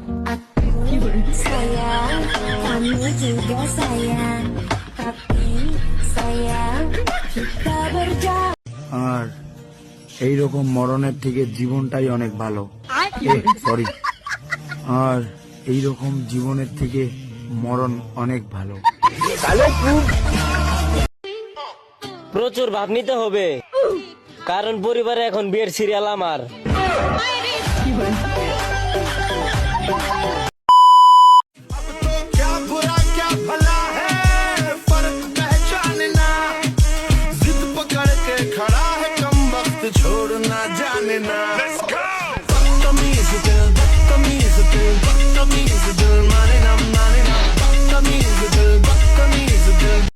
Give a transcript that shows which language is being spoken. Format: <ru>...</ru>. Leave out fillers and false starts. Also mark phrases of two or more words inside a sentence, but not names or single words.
<id>Sayang, kamu juga sayang, tapi sayang kita berjalan.</id> <bn>আর এইরকম মরণের থেকে জীবনটাই অনেক ভালো। সরি, আর এইরকম জীবনের থেকে মরণ অনেক ভালো। প্রচুর ভাব নিতে হবে, কারণ পরিবারে এখন বিয়ের সিরিয়াল আমার।</bn> <hi>छोड़ना जाने ना बदतमीज दिल बदतमीज दिल बदतमीज दिल माने ना बदतमीज दिल बदतमीज दिल</hi>